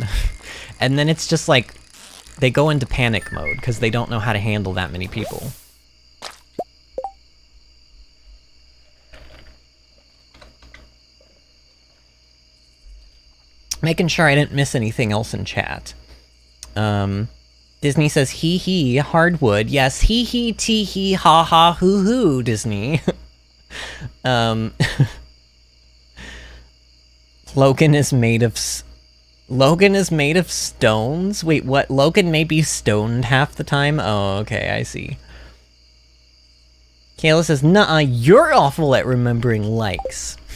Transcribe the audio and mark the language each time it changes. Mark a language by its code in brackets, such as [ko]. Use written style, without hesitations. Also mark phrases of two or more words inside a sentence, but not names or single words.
[en] And then it's just like, they go into panic mode because they don't know how to handle that many people. Making sure I didn't miss anything else in chat. Disney says, hee, hardwood. Yes, hee, tee, hee, ha, ha, hoo, hoo, Disney. Logan is made of stones? Wait, what? Logan may be stoned half the time? Oh, okay, I see. Kayla says, nuh-uh, you're awful at remembering likes.